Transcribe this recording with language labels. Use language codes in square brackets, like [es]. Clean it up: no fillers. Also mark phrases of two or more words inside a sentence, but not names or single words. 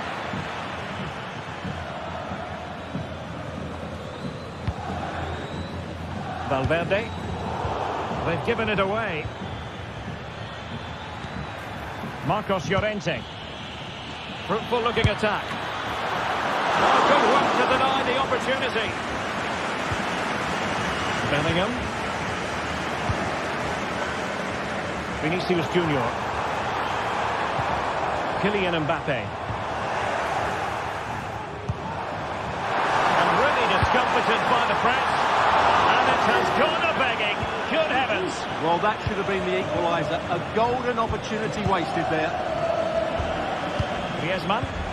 [en] Valverde. They've given it away. Marcos Llorente. Fruitful looking attack. Oh, good work to deny the opportunity. Bellingham. Vinicius Junior. Kylian Mbappe. And really discomfited by the press. And it has gone a-begging. Good heavens. Well, that should have been the equaliser. A golden opportunity wasted there. Griezmann.